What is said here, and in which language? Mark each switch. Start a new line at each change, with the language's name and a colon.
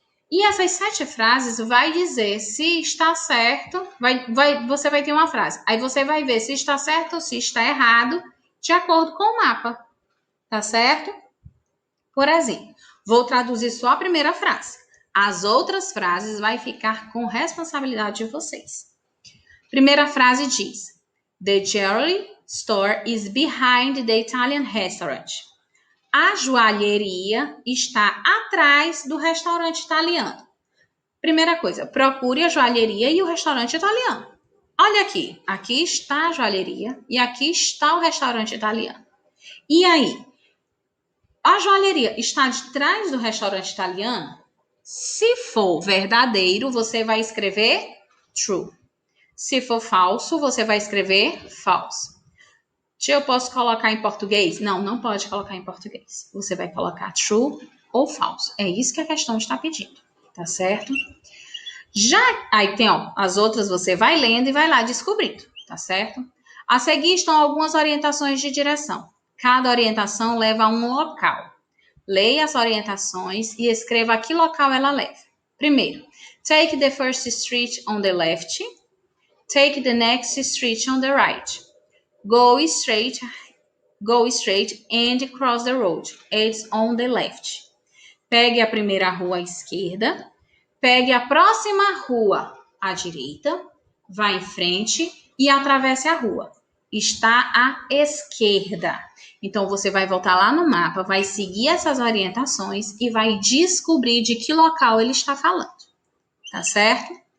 Portuguese: E essas 7 frases vai dizer se está certo, você vai ter uma frase. Aí você vai ver se está certo ou se está errado, de acordo com o mapa, tá certo? Por exemplo, vou traduzir só a primeira frase. As outras frases vai ficar com responsabilidade de vocês. Primeira frase diz:
English: The jewelry store is behind the Italian restaurant.
Portuguese: A joalheria está atrás do restaurante italiano. Primeira coisa, procure a joalheria e o restaurante italiano. Olha aqui, aqui está a joalheria e aqui está o restaurante italiano. E aí, a joalheria está de trás do restaurante italiano? Se for verdadeiro, você vai escrever true. Se for falso, você vai escrever false. Eu posso colocar em português? Não, não pode colocar em português. Você vai colocar true ou falso. É isso que a questão está pedindo, tá certo? Aí tem, as outras você vai lendo e vai lá descobrindo, tá certo? A seguir estão algumas orientações de direção. Cada orientação leva a um local. Leia as orientações e escreva a que local ela leva. Primeiro,
English: take the first street on the left. Take the next street on the right. Go straight and cross the road. It's on the left.
Portuguese: Pegue a primeira rua à esquerda. Pegue a próxima rua à direita. Vá em frente e atravesse a rua. Está à esquerda. Então, você vai voltar lá no mapa, vai seguir essas orientações e vai descobrir de que local ele está falando. Tá certo?